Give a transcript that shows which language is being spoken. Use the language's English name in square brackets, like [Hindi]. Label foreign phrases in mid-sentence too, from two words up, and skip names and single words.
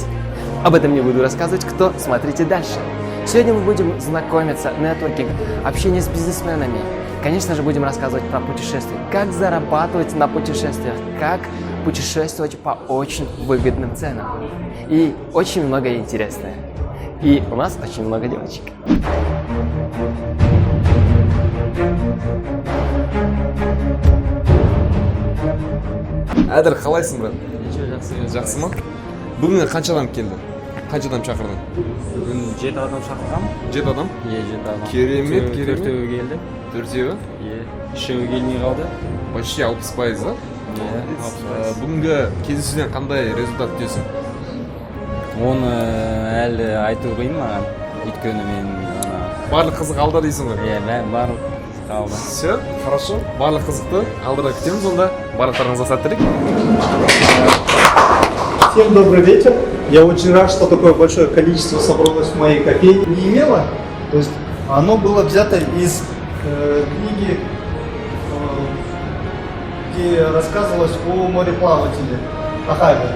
[Russian] Об этом не буду рассказывать, кто, смотрите дальше. Сегодня мы будем знакомиться, нетворкинг, общение с бизнесменами. Конечно же, будем рассказывать про путешествия, как зарабатывать на путешествиях, как путешествовать по очень выгодным ценам. И очень многое интересное. И у нас очень много девочек. [Kazakh] Әділ, қалайсың, брат? Жақсы ма? Бүгін қанша адам келді? Қанша адам шақырдың? Бүгін 7 адам шақырғам. 7 адам? Е, 7 адам. Керемет, керемет. Төртеуі келді. Төртеуі? Е, үшеуі келмей қалды. [Russian] Почти 60%, да? [Kazakh] Е, 60%. Бүгінгі кездесуден қандай результат күтесің? Оны әлі айту қиын маған. Өйткені мен Барлық қызық алда дейсің ғой? барлық қалды. [Russian] Все, хорошо. [Kazakh] Барлық қызықты алдыра күтеміз онда. Барлықтарыңызға сәттілік. [Russian] Всем добрый вечер. Я очень рад, что такое большое количество собралось в моей кофейне. Не имело, то есть оно было взято из книги, где рассказывалось о мореплавателе Ахаве.